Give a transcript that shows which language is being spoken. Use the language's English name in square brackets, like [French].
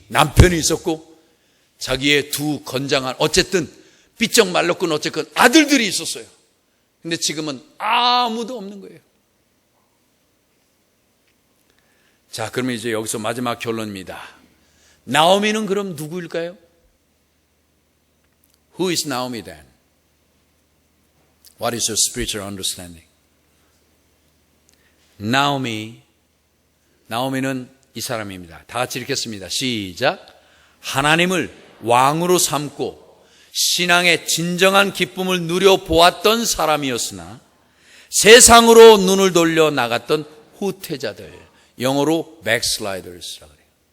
[Korean] 남편이 있었고 자기의 두 건장한 어쨌든 삐쩍 말랐건 어쨌건 아들들이 있었어요. 근데 지금은 아무도 없는 거예요. 자, 그러면 이제 여기서 마지막 결론입니다. 나오미는 그럼 누구일까요? [English] Who is Naomi then? What is your spiritual understanding? [Korean] 나오미는 이 사람입니다. 다 같이 읽겠습니다. 시작. 하나님을 왕으로 삼고 신앙의 진정한 기쁨을 누려보았던 사람이었으나 세상으로 눈을 돌려 나갔던 후퇴자들, 영어로 backsliders라고 그래요.